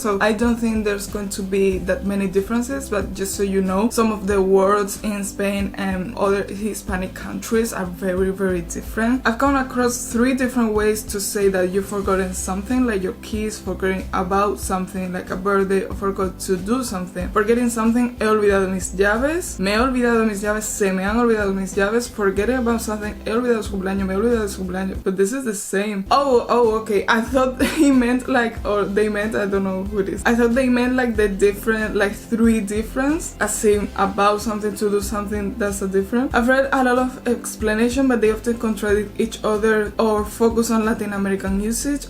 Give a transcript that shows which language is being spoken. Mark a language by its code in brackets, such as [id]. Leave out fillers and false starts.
[en] So I don't think there's going to be that many differences, but just so you know, some of the words in Spain and other Hispanic countries are very, very different. I've come across 3 different ways to say that you've forgotten something, like your keys, forgetting about something, like a birthday, or forgot to do something. Forgetting something, [es] he olvidado mis llaves, me he olvidado mis llaves, se me han olvidado mis llaves. [en] Forgetting about something, [es] he olvidado su cumpleaños, [en] me he olvidado su cumpleaños. But this is the same. Oh, okay. I thought he meant like, or they meant, I don't know who it is. I thought they meant like the different, like 3 difference, as in about something, to do something, that's a different. I've read a lot of explanation, but they often contradict each other or focus on Latin American usage.